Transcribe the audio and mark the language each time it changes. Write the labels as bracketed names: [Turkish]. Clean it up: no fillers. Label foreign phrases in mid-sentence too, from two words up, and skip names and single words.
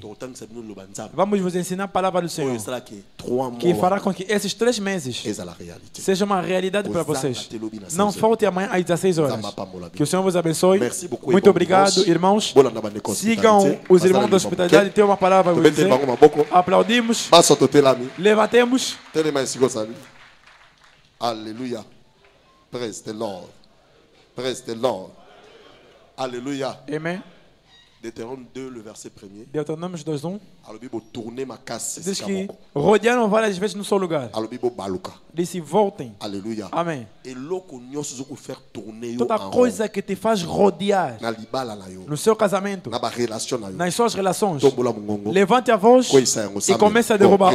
[Portuguese] Vamos vos ensinar a palavra do Senhor, que fará com que esses 3 meses seja uma realidade para vocês. Não falte amanhã às 16 horas. Que o Senhor vos abençoe. Muito obrigado, irmãos. Sigam os irmãos da hospitalidade. Tem uma palavra para dizer. Aplaudimos. Levantemos. [English] Alléluia. Praise the Lord. Praise the Lord. [French] Alléluia. Amen. Deutéronome 2, le verset 1er. Deutéronome 2:1. [Portuguese] Diz que rodearam várias vezes no seu lugar. Disse voltem. [French] Alléluia. [Portuguese] Amém. Toda coisa que te faz rodear no seu casamento, nas suas relações, levante a voz e comece a derrubar.